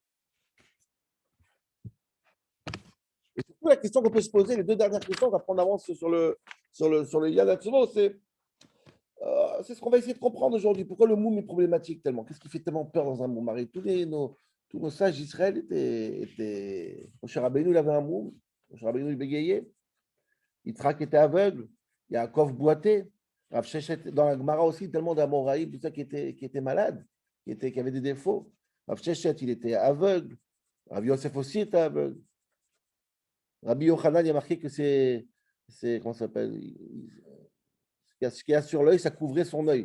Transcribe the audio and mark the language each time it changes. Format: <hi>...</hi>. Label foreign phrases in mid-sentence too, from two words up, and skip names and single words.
<fr>Et surtout, la question qu'on peut se poser, les deux dernières questions, on va prendre avance sur le Yad Hatzmo, c'est ce qu'on va essayer de comprendre aujourd'hui. Pourquoi le moum est problématique tellement? Qu'est-ce qui fait tellement peur dans un moum? Tous nos sages d'Israël étaient. Moshe Rabbeinu, il avait un moum. Moshe Rabbeinu, il bégayait. Yitzhak était aveugle. Yaakov boitait. Rav Sheshet, dans la Gemara aussi, tellement d'Amoraïm, tout ça qui était malade, qui avait des défauts. Rav Sheshet, il était aveugle. Rav Yosef aussi était aveugle. Rabbi Yochanan, il a marqué que comment ça s'appelle? Ce qu'il y a sur l'œil, ça couvrait son œil.</fr>